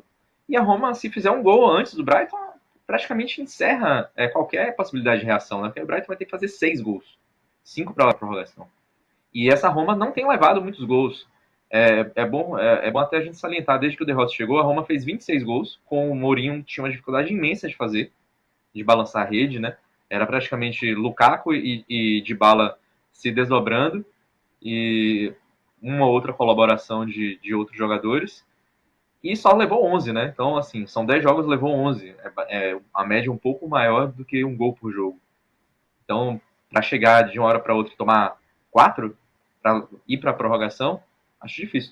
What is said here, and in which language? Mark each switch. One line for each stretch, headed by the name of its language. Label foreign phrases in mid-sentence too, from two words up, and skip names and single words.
Portuguese: E a Roma, se fizer um gol antes do Brighton, praticamente encerra qualquer possibilidade de reação, né? Porque o Brighton vai ter que fazer 6 gols. 5 para a prorrogação. E essa Roma não tem levado muitos gols. É bom até a gente salientar, desde que o De Rossi chegou, a Roma fez 26 gols, com o Mourinho tinha uma dificuldade imensa de fazer, de balançar a rede, né? Era praticamente Lukaku e Dybala se desdobrando, e uma outra colaboração de outros jogadores, e só levou 11, né? Então, assim, são 10 jogos, levou 11. A média um pouco maior do que um gol por jogo. Então, para chegar de uma hora para outra e tomar 4, para ir para a prorrogação, acho difícil.